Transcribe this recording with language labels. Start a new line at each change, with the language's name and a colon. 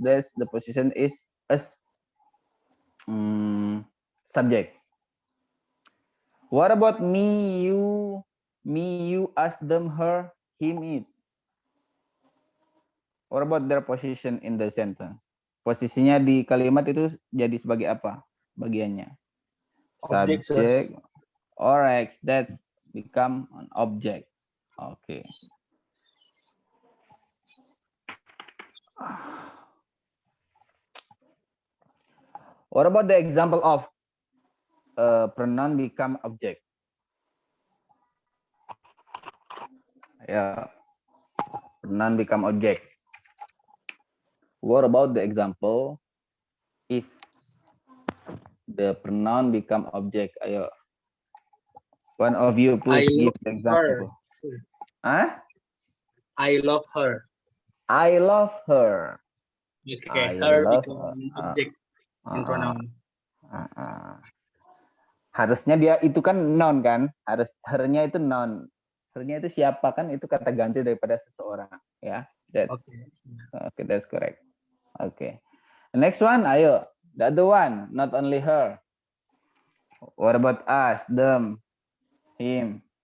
English: That's the position is as subject. What about me, you, us, them, her, him, it? What about their position in the sentence?
Indonesian: Posisinya di kalimat itu jadi sebagai apa bagiannya?
English: Object, sir. Subject. Alright, that's become an object. Okay. What about the example of pronoun become object? Yeah, pronoun become object. What about the example if the pronoun become object? Ayo, one of you please give the example. Huh? I love her. I love her. Okay, I her love become object in pronoun.
Indonesian: Harusnya dia itu kan noun kan? Harus her-nya itu noun. Her-nya itu siapa kan? Itu kata ganti daripada seseorang, ya.
English: Okay, that's correct. Okay. Next one, ayo. The other one, not only her. What about us, them, him?